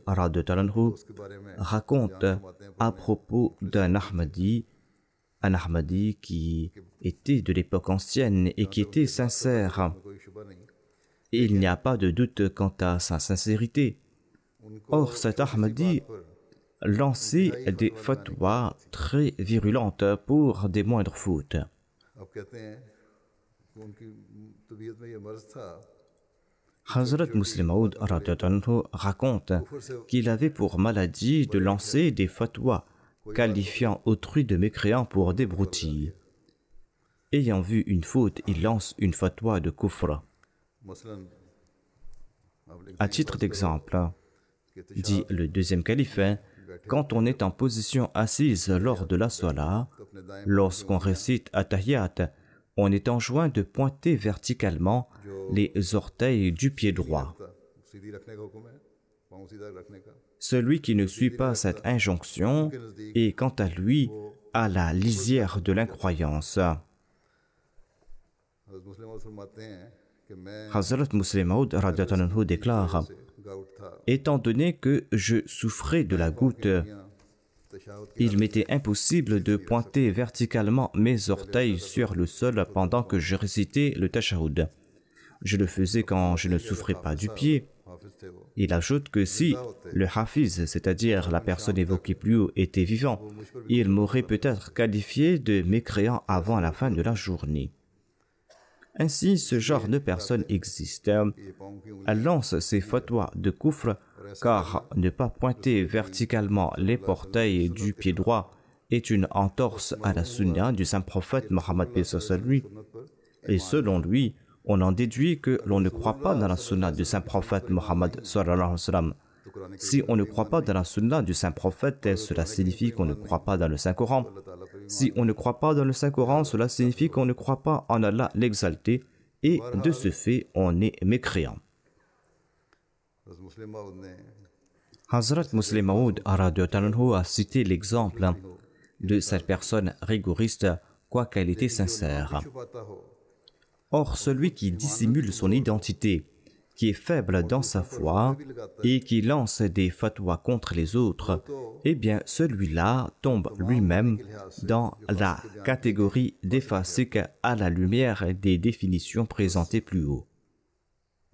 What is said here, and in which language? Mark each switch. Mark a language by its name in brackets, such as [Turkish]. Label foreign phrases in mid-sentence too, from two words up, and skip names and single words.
[Urdu] اس کے بارے میں [French] raconte à propos d'un Ahmadi, un Ahmadi qui était de l'époque ancienne et qui était sincère. [Urdu] کوئی شبہ نہیں, [French] Et il n'y a pas de doute quant à sa sincérité. Or, cet Ahmadi lançait des fatwas très virulentes pour des moindres fautes. [Urdu] اب کہتے ہیں کہ ان کی طبیعت میں یہ مرض تھا [French] Hazrat Muslim Maud raconte qu'il avait pour maladie de lancer des fatwas qualifiant autrui de mécréant pour des broutilles. Ayant vu une faute, il lance une fatwa de kufr. [Urdu] مثلاً آپ لکھتے [French] À titre d'exemple, dit le deuxième calife, quand on est en position assise lors de la salat, lorsqu'on récite At-Tahiyat, on est enjoint de pointer verticalement les orteils du pied droit. [Urdu] ہیں، سیدھی رکھنے کا حکم ہے، پاؤں سیدھا رکھنے کا. [French] Celui qui ne suit pas cette injonction est quant à lui à la lisière de l'incroyance. [Urdu] حضرت مسلم موعود فرماتے ہیں کہ میں [French] Hazrat Muslim Maud déclare [Urdu] گاؤٹ تھا, [French] étant donné que je souffrais de la goutte, [Urdu] तशाहुद [French] il m'était impossible de pointer verticalement mes orteils sur le sol pendant que je récitais le tashahhud. Je le faisais quand je ne souffrais pas du pied. [Urdu] حافظ تھے وہ, [French] Il ajoute que si le hafiz, c'est-à-dire la personne évoquée plus haut, était vivant, il m'aurait peut-être qualifié de mécréant avant la fin de la journée. Ainsi, ce genre de personne existe. [Urdu] یہ پاؤں کی [French] Elle lance ses fatwas de kufr car ne pas pointer verticalement les portails du pied droit est une entorse à la sunna du saint prophète Mohammed lui. Et selon lui, on en déduit que l'on ne croit pas dans la sunna du saint prophète Mohammed. Si on ne croit pas dans la sunna du saint prophète, cela signifie qu'on ne croit pas dans le Saint-Coran. Si on ne croit pas dans le Saint-Coran, cela signifie qu'on ne croit pas en Allah l'exalté, et de ce fait, on est mécréant. [Urdu] حضرت مسلم موعود نے [French] Hazrat Muslim Maud a cité l'exemple de cette personne rigoriste, quoiqu'elle était sincère. [Urdu] چھپاتا ہو, [French] Or, celui qui dissimule son identité, qui est faible dans sa foi et qui lance des fatwas contre les autres, eh bien, celui-là tombe lui-même dans la catégorie des fasiques à la lumière des définitions présentées plus haut.